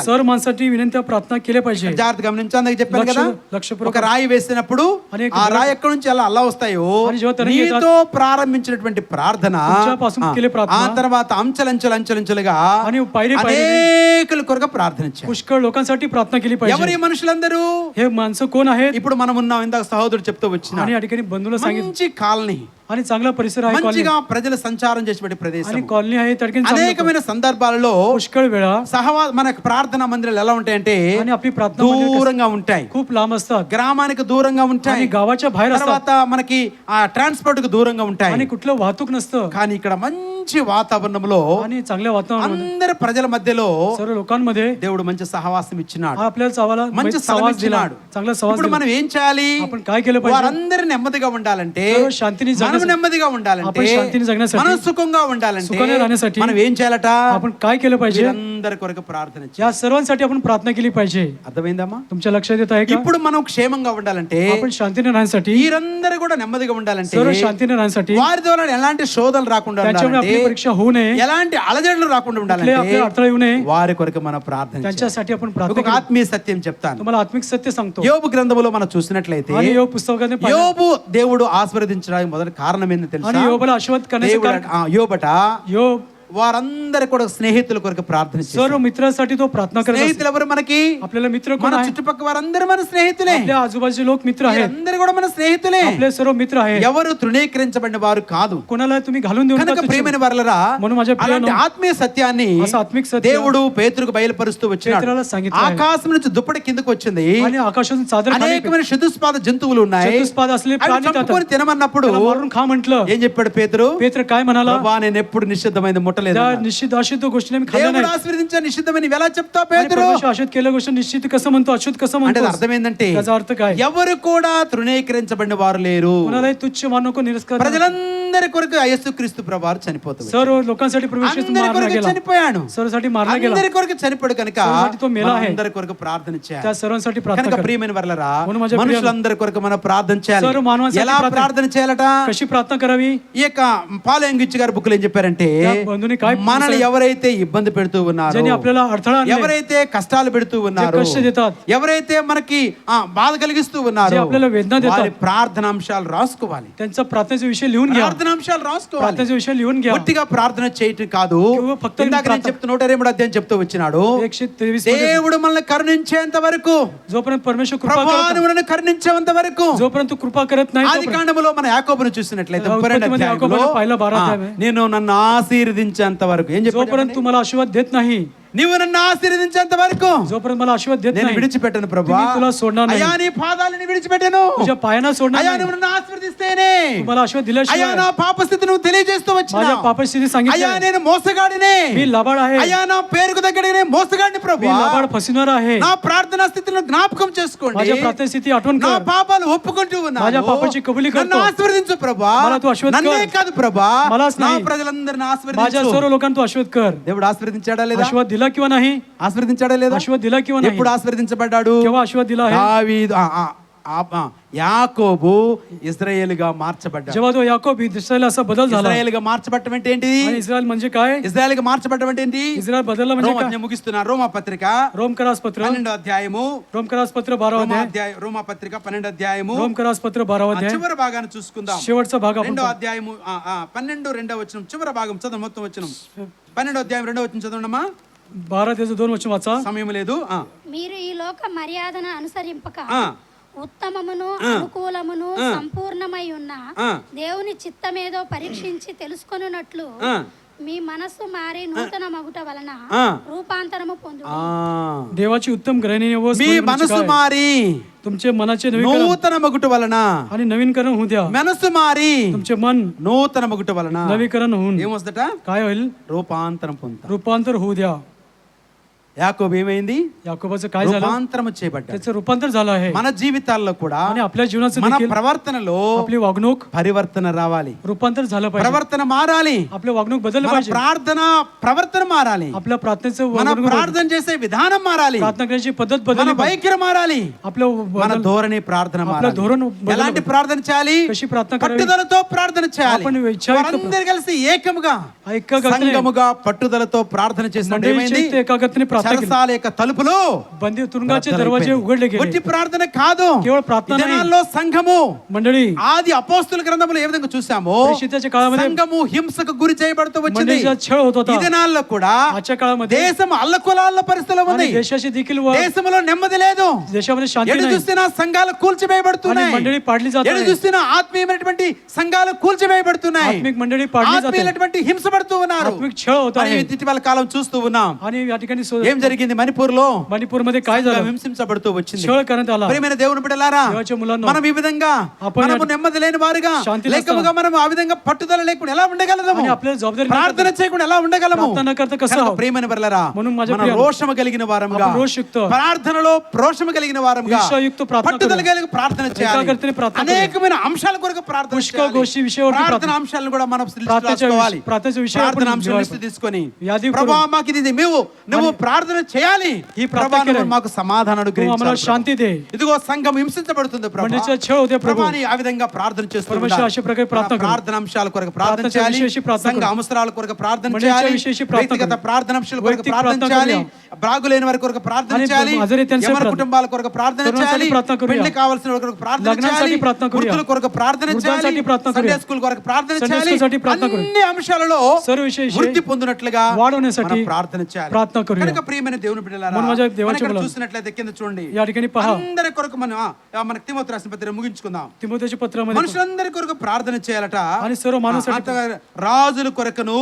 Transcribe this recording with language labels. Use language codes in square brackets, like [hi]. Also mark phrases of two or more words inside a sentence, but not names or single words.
[mr] सर्व माणसासाठी विनंती प्रार्थना केल्या पाहिजे. [te] జాగ్రత్త గమనించు, అందుకే చెప్పాను కదా, లక్ష్యపూర్వక ఒక రాయి వేసినప్పుడు అనేక ఆ రాయి ఎక్కడి నుంచి అలా వస్తాయో, [mr] आणि जेव्हा तरंगी येतात, [te] నీతో ప్రారంభించినటువంటి ప్రార్థన [mr] तुमच्यापासून केले प्रार्थना, [te] ఆ తర్వాత అంచెలంచెలుగా [mr] आणि पायरी पायरी [te] అనేకుల కొరకు ప్రార్థన చేయాలి. [mr] पुष्कळ लोकांसाठी प्रार्थना केली पाहिजे. [te] ఎవరి మనుషులందరూ? [mr] हे माणसं कोण आहेत? [te] ఇప్పుడు మనం ఉన్నాం, ఇందాక సహోదరుడు చెప్తూ వచ్చిన [mr] आणि या ठिकाणी बंधूला सांगितलं, [te] మంచి కాలనీ, [mr] आणि चांगला परिसर आहे, कॉलनी, [te] మంచిగా ప్రజలు సంచారం చేసేటువంటి ప్రదేశం. [mr] आणि कॉलनी आहे. त्या ठिकाणी चांगलं [te] అనేకమైన సందర్భాలలో [mr] पुष्कळ वेळा [te] మన ప్రార్థనా మందిరాలు ఎలా ఉంటాయంటే [mr] आणि आपली प्रार्थना मंदिरं [te] దూరంగా ఉంటాయి, [mr] खूप लांब असतात, [te] గ్రామానికి దూరంగా ఉంటాయి, [mr] आणि गावाच्या बाहेर असतात, [te] తర్వాత మనకి ఆ ట్రాన్స్పోర్ట్ కు దూరంగా ఉంటాయి. [mr] आणि कुठलं वाहतूक नसतं. [te] కానీ ఇక్కడ మంచి మంచి వాతావరణంలో [mr] आणि चांगल्या वातावरणामध्ये [te] అందరి ప్రజల మధ్యలో [mr] सर्व लोकांमध्ये [te] దేవుడు మంచి సహవాసం ఇచ్చినాడు, [mr] आपल्याला [te] మంచి స్థలం [mr] सहवास दिला, [te] ఇచ్చినాడు. [mr] चांगला सहवास [te] ఇప్పుడు [mr] दिला. [te] మనం ఏం చేయాలి? [mr] आपण काय केलं पाहिजे? [te] వారందరూ నెమ్మదిగా ఉండాలంటే, [mr] सर्व शांतीने [te] మనం [mr] जगण्यासाठी, [te] నెమ్మదిగా ఉండాలంటే, [mr] आपण शांतीने जगण्यासाठी, [te] మనం సుఖంగా ఉండాలంటే [mr] सुखाने राहण्यासाठी [te] మనం ఏం చేయాలట? [mr] आपण काय केलं पाहिजे? [te] వీరందరి కొరకు ప్రార్థన చేయాలి. [mr] या सर्वांसाठी आपण प्रार्थना केली पाहिजे. [te] అర్థమైందమ్మా? [mr] तुमच्या लक्षात येत आहे का? [te] ఇప్పుడు మనం క్షేమంగా ఉండాలంటే, [mr] आपण शांतीने राहण्यासाठी, [te] వీరందరూ కూడా నెమ్మదిగా ఉండాలంటే, [mr] सर्व शांतीने राहण्यासाठी, [te] వారి ద్వారా ఎలాంటి శోధనలు రాకుండా [mr] त्यांच्यामुळे [te] ఉండాలంటే, [mr] आपली परीक्षा होऊ नये, [te] ఎలాంటి అలజడులు రాకుండా ఉండాలంటే [mr] आपल्या अडथळे येऊ नये, [te] వారి కొరకు మనం ప్రార్థన చేయాలి. [mr] त्यांच्यासाठी आपण प्रार्थना [te] ఒక [mr] केली. [te] ఆత్మీయ సత్యం చెప్తాను. [mr] तुम्हाला आत्मिक सत्य सांगतो. [te] యోబు గ్రంథములో మనం చూసినట్లయితే [mr] आणि योग पुस्तकाने पाहिलं. [te] యోబు దేవుడు ఆశీర్వదించడానికి మొదటి కారణం ఏంటో తెలుసా? [mr] आणि योबाला आशीर्वाद करण्याचं [te] దేవుడు [mr] कारण [te] యోబట [mr] योग [te] వారందరి కూడా స్నేహితుల కొరకు ప్రార్థన చేశాడు. [mr] सर्व मित्रांसाठी तो प्रार्थना करत असतो. [te] స్నేహితులు ఎవరు మనకి? [mr] आपल्याला मित्र कोण [te] మన [mr] आहे? [te] చుట్టుపక్కల వారందరూ మన స్నేహితులే. [mr] आपल्या आजूबाजूचे लोक मित्र आहेत. [te] అందరూ కూడా మన స్నేహితులే. [mr] आपले सर्व मित्र आहेत. [te] ఎవరు తృణీకరించబడిన వారు కాదు. [mr] कोणाला तुम्ही घालून देऊ [te] కనుక [mr] नका. [te] ప్రియమైన వారలారా, [mr] म्हणून माझ्या [te] అలాంటి [mr] प्रियानो, [te] ఆత్మీయ సత్యాన్ని [mr] असं आत्मिक सत्य [te] దేవుడు పేతురుకు బయలుపరుస్తూ వచ్చినాడు. [mr] పేతురుला सांगितलं आहे. [te] ఆకాశం నుంచి దుప్పటి కిందకు వచ్చింది, [mr] आणि आकाशातून चादर खाली [te] అనేకమైన చతుస్పాద జంతువులు ఉన్నాయి, [mr] चतुष्पाद असलेले [te] అవి [mr] प्राणी [te] చంపుకొని [mr] जातात. [te] తినమన్నప్పుడు [mr] त्याला मारून खा म्हटलं. [te] ఏం చెప్పాడు పేతురు? [mr] पेत्र काय म्हणाला? [te] ప్రభా, నేను ఎప్పుడు నిషిద్ధమైనది ముట్టలేదు [mr] त्या [te] అన్నాడు. [mr] निश्चित अशुद्ध गोष्टी मी खाल्ल्या [te] దేవుడు [mr] नाही. [te] ఆశీర్వదించే నిషిద్ధమని ఎలా చెప్తావు [mr] आणि [te] పేతురు? [mr] परमेश्वर अशुद्ध केल्या गोष्टी निश्चित कसं म्हणतो, अशुद्ध कसं [te] అంటే [mr] म्हणतो? [te] దాని అర్థం ఏంటంటే, [mr] त्याचा अर्थ काय? [te] ఎవరు కూడా తృణీకరించబడిన వారు లేరు. [mr] कोणालाही तुच्छ मानू नको, निरस्कार. [te] ప్రజలందరి కొరకు యేసుక్రీస్తు ప్రభువారు చనిపోతాడు. [mr] सर्व लोकांसाठी प्रवेश [te] అందరి [mr] मारला [te] కొరకు [mr] गेला. [te] చనిపోయాడు. [mr] सर्वांसाठी मारला गेला. [te] అందరి కొరకు చనిపోయాడు కనుక [mr] सर्वांसाठी तो मेला आहे. [te] అందరి కొరకు ప్రార్థన చేయాలి. [mr] त्या सर्वांसाठी प्रार्थना [te] కనుక [mr] कर. [te] ప్రియమైన వర్లరా, [mr] म्हणून माझ्या प्रिय [te] మనుషులందరి కొరకు మనం ప్రార్థన చేయాలి. [mr] सर्व मानवांसाठी [te] ఎలా [mr] प्रार्थना- [te] ప్రార్థన చేయాలట? [mr] कशी प्रार्थना करावी? [te] ఈ యొక్క పాలయంగిచ్చి గారి బుక్ లో ఏం చెప్పారంటే, [mr] त्या बंधूंनी काय [te] మనల్ని ఎవరైతే ఇబ్బంది పెడుతూ ఉన్నారు, [mr] ज्यांनी आपल्याला अडथळा आणले, [te] ఎవరైతే కష్టాలు పెడుతూ ఉన్నారు, [mr] जे कष्ट देतात, [te] ఎవరైతే మనకి బాధ కలిగిస్తూ ఉన్నారు, [mr] जे आपल्याला वेदना देतात, [te] వారి ప్రార్థనాంశాలు రాసుకోవాలి. [mr] त्यांचा प्रार्थनेचा विषय लिहून घ्या. [te] ప్రార్థనాంశాలు రాసుకోవాలి. [mr] प्रार्थनेचा विषय लिहून घ्या. [te] ఒట్టిగా ప్రార్థన చేయటం కాదు. [mr] किंवा फक्त [te] ఇందాక నేను చెప్తూ 123 అధ్యాయం చెప్తూ వచ్చినాడు, 123 దేవుడు మనల్ని కరుణించేంత వరకు, [mr] जोपर्यंत परमेश्वर कृपा [te] ప్రభువా [mr] करत [te] నువ్వు నన్ను కరుణించేంత వరకు, [mr] जोपर्यंत तू कृपा करत नाही [te] ఆది కాండములో మన యాకోబును చూసినట్లయితే [mr] उत्पत्तीमध्ये 32 याकोबाला [te] అధ్యాయంలో, [mr] पहिला 12 अध्याय. [te] నేను నన్ను ఆశీర్వదించేంత వరకు ఏం చెప్పాడు? [mr] जोपर्यंत तू मला आशीर्वाद देत नाही, [te] నీవు నన్ను ఆశీర్వదించేంత వరకు [mr] जोपर्यंत मला आशीर्वाद देत [te] నేను [mr] नाही, [te] విడిచిపెట్టను ప్రభువా. [mr] मी तुला सोडणार नाही. [te] అయ్యా నీ పాదాలను విడిచిపెట్టను. [mr] तुझ्या पायांना सोडणार [te] అయ్యా [mr] नाही. [te] నువ్వు నన్ను ఆశీర్వదిస్తేనే, [mr] तू मला आशीर्वाद [te] అయ్యా [mr] दिल्याशिवाय [te] నా పాపస్థితి నువ్వు తెలియజేస్తూ వచ్చినా, [mr] माझ्या पापस्थिती [te] అయ్యా [mr] सांगितलं, [te] నేను మోసగాడినే, [mr] मी लबाड आहे, [te] అయ్యా నా పేరుకు దగ్గరనే మోసగాడిని [mr] मी [te] ప్రభువా, [mr] लबाड फसविणार आहे. [te] నా ప్రార్థనా స్థితిని జ్ఞాపకం చేసుకోండి, [mr] माझ्या प्रार्थना स्थिती आठवण [te] నా [mr] कर. [te] పాపాలు ఒప్పుకుంటూ ఉన్నాను, [mr] माझ्या पापाची कबुली करतो. [te] నన్ను ఆశీర్వదించు ప్రభువా. [mr] मला तू आशीर्वाद [te] నన్నే [mr] कर. [te] కాదు ప్రభువా, [mr] मलाच [te] నా [mr] नाही. [te] ప్రజలందరిని [mr] माझ्या [te] ఆశీర్వదించు. [mr] सर्व लोकांना तू आशीर्वाद कर. [te] దేవుడు ఆశీర్వదించాడా లేదా? [mr] आशीर्वाद दिला किंवा नाही? [te] ఆశీర్వదించాడా లేదా? [mr] आशीर्वाद दिला किंवा नाही? [te] ఎప్పుడు ఆశీర్వదించబడ్డాడు? [mr] केव्हा आशीर्वाद दिला आहे? [te] దావీదు యాకోబు ఇశ్రాయేలుగా మార్చబడ్డాడు. [mr] जेव्हा तो याकोब इस्रायल असा बदल झाला. [te] ఇశ్రాయేలుగా మార్చబడటం అంటే ఏంటిది? [mr] आणि इस्रायल म्हणजे काय? [te] ఇశ్రాయేలుగా మార్చబడటం అంటే ఏంటి? [mr] इस्रायल बदलला म्हणजे రోమా काय? [te] నేను ముగిస్తున్నా. రోమా పత్రిక [mr] रोमकरासपत्र [te] 12వ అధ్యాయము, [mr] रोमकरासपत्र 12 अध्याय, [te] రోమా పత్రిక 12వ అధ్యాయము [mr] रोमकरासपत्र 12 अध्याय, [te] చివరి భాగాన్ని చూసుకుందాం. [mr] शेवटचा भाग आपण [te] 2వ అధ్యాయము 12 2వ వచనం చివరి భాగం చదువు, మొత్తం వచనం 12వ అధ్యాయం 2వ వచనం చదవండమ్మా. [mr] 12 वचन वाचा. [te] సమయం లేదు. మీరు ఈ లోక మర్యాదను అనుసరింపక ఆ ఉత్తమమును అనుకూలమును సంపూర్ణమై ఉన్న దేవుని చిత్తమేదో పరీక్షించి తెలుసుకొనున్నట్లు మీ మనస్సు మారి నూతన మగుట వలన రూపాంతరము పొందుడి. [mr] देवाची उत्तम ग्रहणी व [te] మీ మనసు మారి [mr] तुमचे मनाचे नवीकरण [te] నూతన మగుట వలన, [mr] आणि नवीनकरण होऊ द्या. [te] మనసు మారి [mr] तुमचे मन [te] నూతన మగుట వలన [mr] नवीकरण होऊन [te] ఏమొస్తట? [mr] काय होईल? [te] రూపాంతరం పొందుతా. [mr] रूपांतर होऊ द्या. [te] యాకోబు ఏమైంది? [mr] याकोबाचं काय झालं? [te] రూపాంతరం చేయబడ్డాడు. [mr] त्याचं रूपांतर झालं आहे. [te] మన జీవితాల్లో కూడా [mr] आणि आपल्या जीवनाचं [te] మన [mr] देखील [te] ప్రవర్తనలో [mr] आपली वागणूक [te] పరివర్తన రావాలి, [mr] रूपांतर झालं पाहिजे. [te] ప్రవర్తన మారాలి, [mr] आपलं वागणूक बदललं [te] మన [mr] पाहिजे. [te] ప్రార్థన ప్రవర్తన మారాలి, [mr] आपल्या प्रार्थनेचं [te] మన [mr] वागणूक [te] ప్రార్థన చేసే విధానం మారాలి, [mr] प्रार्थना करण्याची पद्धत [te] మన [mr] बदलली पाहिजे. [te] వైఖరి మారాలి, [mr] आपलं [te] మన ధోరణి ప్రార్థన [mr] आपलं [te] మారాలి. [mr] धोरण बदललं [te] ఎలాంటి [mr] पाहिजे. [te] ప్రార్థన చేయాలి? [mr] कशी प्रार्थना करावी? [te] పట్టుదలతో ప్రార్థన చేయాలి. [mr] आपण इच्छायुक्त [te] వారందరూ కలిసి ఏకముగా [mr] ऐक्यगतीने [te] సంఘముగా పట్టుదలతో ప్రార్థన చేసినప్పుడు ఏమైంది? [mr] मंडळीच्या एकाग्रतेने प्रार्थना केली. [te] చెరసాల యొక్క తలుపులు [mr] बंदी तुरुंगाचे दरवाजे उघडले [te] ఒట్టి [mr] गेले. [te] ప్రార్థన కాదు, కేవలం ప్రార్థన ఈ దినాల్లో సంఘము [mr] मंडळी [te] ఆది అపోస్తుల గ్రంథంలో ఏ విధంగా చూసామో, [mr] प्रेषिताच्या काळामध्ये [te] సంఘము హింసకు గురి చేయబడుతూ వచ్చింది. [mr] मंडळीचा छळ होत [te] ఈ [mr] होता. [te] దినాల్లో కూడా [mr] आजच्या काळामध्ये [te] దేశం అల్లకొలాల పరిస్థితిలో ఉంది. [mr] आणि देशाची देखील [te] దేశంలో నెమ్మది లేదు. [mr] देशामध्ये शांती [te] ఎటు [mr] नाही [te] చూసినా సంఘాలు కూల్చివేయబడుతున్నాయి. [mr] आणि मंडळी पाडली जात [te] ఎటు [mr] आहे. [te] చూసినా ఆత్మీయమైనటువంటి సంఘాలు కూల్చివేయబడుతున్నాయి. [mr] आत्मिक मंडळी पाडली जाते. [te] ఆత్మీయమైనటువంటి హింసపడుతూ ఉన్నారు. [mr] आत्मिक छळ होत [te] మనం [mr] आहे. [te] ఇటీవల కాలం చూస్తూ ఉన్నాం. [mr] आणि या ठिकाणी [te] ఏం జరిగింది మణిపూర్ లో? [mr] मणिपूरमध्ये काय झालं? [te] హింసించబడుతూ వచ్చింది. [mr] छळ करण्यात आला. [te] ప్రియమైన దేవుని బిడ్డలారా, [mr] देवाच्या मुलांनो, [te] మనం ఈ విధంగా [mr] आपण [te] మనము నెమ్మది లేని వారుగా శాంతి లేకముగా మనం ఆ విధంగా పట్టుదల లేకుండా ఎలా ఉండగలము? [mr] आणि आपल्याला जबाबदारी [te] ప్రార్థన చేయకుండా ఎలా ఉండగలము? [mr] प्रार्थना न करता कसं [te] కనుక [mr] आहोत? [te] ప్రియమైన బిడ్డలారా, [mr] म्हणून माझ्या [te] మన [mr] प्रियानो, [te] రోషము కలిగిన వారముగా, [mr] आपण रोषयुक्त, [te] ప్రార్థనలో రోషము కలిగిన వారముగా, [mr] ईर्ष्यायुक्त प्रार्थना [te] పట్టుదల [mr] करूया. [te] కలిగి ప్రార్థన చేయాలి. [mr] एकाग्रतेने प्रार्थना करूया. [te] అనేకమైన అంశాల కొరకు ప్రార్థన [mr] पुष्कळ [te] చేయాలి. [mr] गोष्टी विषयावरती [te] ప్రార్థన [mr] प्रार्थना. [te] అంశాలను కూడా మనం లిస్ట్ [mr] प्रार्थनेच्या [te] రాసుకోవాలి. [mr] प्रार्थनेच्या विषयावर [te] ప్రార్థన [mr] आपण [te] అంశాలు [mr] लिहायला [te] లిస్ట్ తీసుకొని, [mr] यादी [te] ప్రభువా [mr] करून, [te] మాకు ఇది నువ్వు ప్రార్థన చేయాలి. [mr] ही प्रार्थना [te] ప్రభువా, నువ్వు [mr] केली. [te] మాకు సమాధానం [mr] तू आम्हाला [te] అనుగ్రహించాలి. [mr] शांती दे. [te] ఇదిగో సంఘం హింసించబడుతుంది ప్రభువా. [mr] मंडळीचा छळ होते प्रभू. [te] ప్రభువా, నీ ఆ విధంగా ప్రార్థన చేస్తూ [mr] परमेश्वर [te] ఉండాలి. [mr] अशा प्रकारे प्रार्थना करू. [te] ప్రార్థన అంశాల కొరకు ప్రార్థన [mr] प्रार्थनेच्या [te] చేయాలి. [mr] विषयाशी प्रार्थना [te] సంఘ [mr] करू. [te] అవసరాల కొరకు ప్రార్థన [mr] मंडळीच्या [te] చేయాలి. [mr] विषयाशी प्रार्थना [te] వ్యక్తిగత [mr] करू. [te] ప్రార్థన అంశాల కొరకు [mr] वैयक्तिक [te] ప్రార్థన [mr] प्रार्थना [te] చేయాలి. [mr] करूया. [te] బ్రాగులేని వారి కొరకు ప్రార్థన [mr] आणि [te] చేయాలి. [mr] आजारी त्यांच्या [te] యవన [mr] प्रार्थना. [te] కుటుంబాల కొరకు ప్రార్థన [mr] तरुणांसाठी [te] చేయాలి. [mr] प्रार्थना करूया. [te] పెళ్లి కావాల్సిన వారి కొరకు ప్రార్థన [mr] लग्नासाठी [te] చేయాలి. [mr] प्रार्थना करूया. [te] వృద్ధుల కొరకు ప్రార్థన చేయాలి. [mr] वृद्धांसाठी प्रार्थना సండే करूया. [te] స్కూల్ కొరకు ప్రార్థన [mr] संडे [te] చేయాలి. [mr] स्कूलसाठी प्रार्थना करूया. [te] అన్ని అంశాలలో [mr] सर्व विषयी [te] వృద్ధి పొందినట్లుగా [mr] वाढवण्यासाठी [te] మనం ప్రార్థన చేయాలి. [mr] प्रार्थना करूया. [te] కనుక ప్రియమైన దేవుని బిడ్డలారా, [mr] म्हणून माझ्या देवाच्या [te] మనం ఇక్కడ [mr] मुलांनो, [te] చూసినట్లయితే కింద చూడండి, [mr] या ठिकाणी पहा, [te] అందరి కొరకు మనకి తిమోతి రాసిన పత్రిక ముగించుకుందాం. [mr] तिमोथेच्या पत्रामध्ये [te] మనుషులందరి కొరకు ప్రార్థన చేయాలట. [mr] आणि सर्व मानवासाठी, [te] రాజుల కొరకును,